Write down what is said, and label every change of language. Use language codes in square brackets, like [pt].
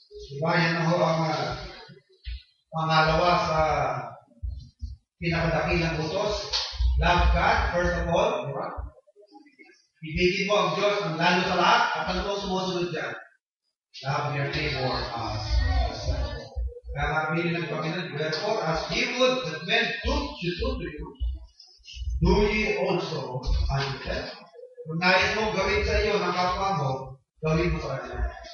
[tl] Diba, yan ho ang pangalawa sa pinakadakilang utos. [en] Love God, first of all. [tl] Diba? Ibigin mo ang Diyos ng lalo sa lahat at ano po sumusunod dyan? [en] Love your neighbor as yourself. [tl] Kaya nakabili ng Panginoon, [en] therefore, as ye would that men should do to you, do ye also unto them. [tl] Kung nais mong gawin sa iyo ng kapwa mo, gawin mo sa kanila.